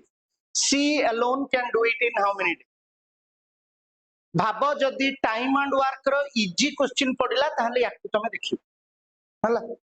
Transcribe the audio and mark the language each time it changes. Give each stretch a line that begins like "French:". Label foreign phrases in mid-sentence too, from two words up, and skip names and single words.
English: C alone can do it in how many days?
Odia: ଭାବ ଯଦି
English: time and work
Odia: ର
English: easy question
Odia: ପଡ଼ିଲା ତାହାଲେ ୟାକୁ ତମେ ଦେଖିଅ ହେଲା